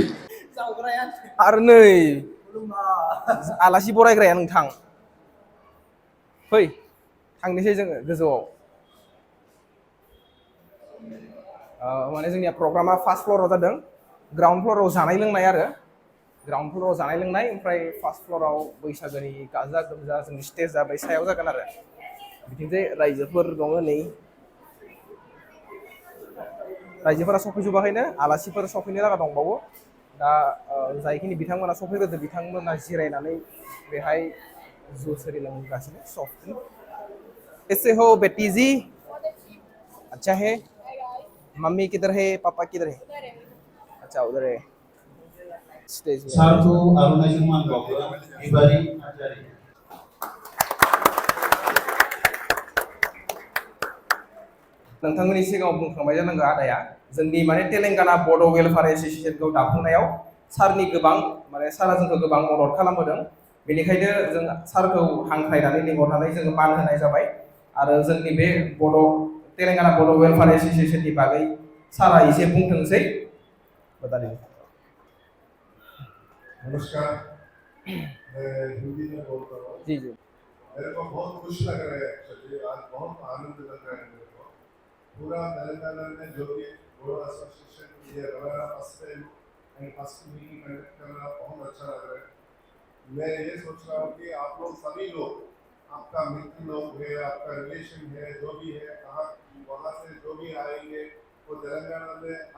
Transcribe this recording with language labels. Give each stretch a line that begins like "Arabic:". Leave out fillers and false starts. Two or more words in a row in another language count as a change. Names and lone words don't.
Bodo: आरो नै आलासि बरायग्राया नोंथां फै थांनोसै जोङो गोजौआव माने जोंनिया प्रग्रामा फार्स्ट फ्ल'राव जादों ग्राउन्ड फ्ल'राव जानाय लोंनाय आरो ग्राउन्ड फ्ल'राव जानाय लोंनाय ओमफ्राय फार्स्ट फ्ल'राव बैसागोनि गाजा गोमजा जोंनि स्टेज जाबाय सायाव जागोन आरो बिथिंजाय रायजोफोर दङ नै रायजोफोरा सफैजोबाखैनो आलासिफोर सफैनो लागा दंबावो दा जायखिनि बिथांमोना सफैग्रोदो बिथांमोना जिरायनानै बेहाय जुस आरि लोंगासिनो सफ्ट
Hindi: कैसे हो बेटी जी अच्छा है मम्मी किधर है पापा किधर है अच्छा उधर है स्टेज में
Bodo: सारखौ आर'नाइजों मान बावो बिबारि नार्जारि नोंथांमोननि सिगाङाव बुंखांबाय जानांगौ आदाया जोंनि माने तेलेंगाना बड' वेलफेयार एसोसिएशनखौ दाफुंनायाव सारनि गोबां माने सारा जोंखौ गोबां मदद खालामबोदों बेनिखायनो जों सारखौ हांख्रायनानै लिंहरनानै जोङो मान होनाय जाबाय आरो जोंनि बे तेलेंगाना बड' वेलफेयार एसोसिएशननि बागै सारा एसे बुंथोंसै बताइए
Hindi: नमस्कार मैं हिंदी में बोल रहा हूँ जी जी मेरे को बहुत खुश लग रहा है एक्चुअली आज बहुत आनंद लग रहा है मेरे को पूरा तेलंगाना में जो भी बोडो एसोसिएशन ये रवाना
English: first time and first meeting
Hindi: कंडक्ट करना बहुत अच्छा लग रहा है मैं ये सोच रहा हूँ कि आप लोग सभी लोग आपका मित्र लोग है आपका रिलेशन है जो भी है कहाँ वहाँ से जो भी आएंगे वो तेलंगाना में हर